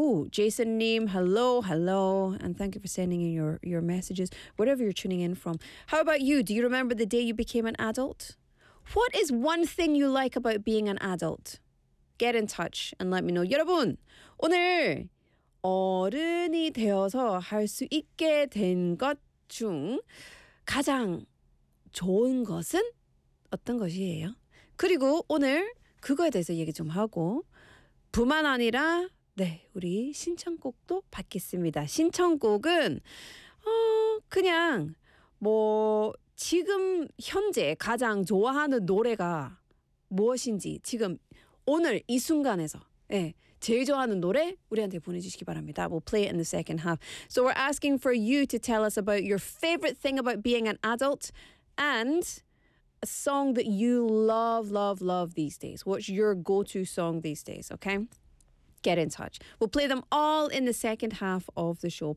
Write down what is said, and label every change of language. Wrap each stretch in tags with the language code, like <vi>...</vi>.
<en>Jason-nim, hello, and thank you for sending in your messages, wherever you're tuning in from. How about you? Do you remember the day you became an adult? What is one thing you like about being an adult? Get in touch and let me know.</en> <ko>여러분, 오늘 어른이 되어서 할 수 있게 된 것 중 가장 좋은 것은 어떤 것이에요? 그리고 오늘 그거에 대해서 얘기 좀 하고 뿐만 아니라 네, 우리 신청곡도 받겠습니다. 신청곡은 그냥 뭐 지금 현재 가장 좋아하는 노래가 무엇인지 지금 오늘 이 순간에서 네, 제일 좋아하는 노래 우리한테 보내주시기 바랍니다.</ko> <en>We'll play it in the second half. So we're asking for you to tell us about your favorite thing about being an adult and a song that you love, love, love these days. What's your go-to song these days, okay? Get in touch. We'll play them all in the second half of the show.</en>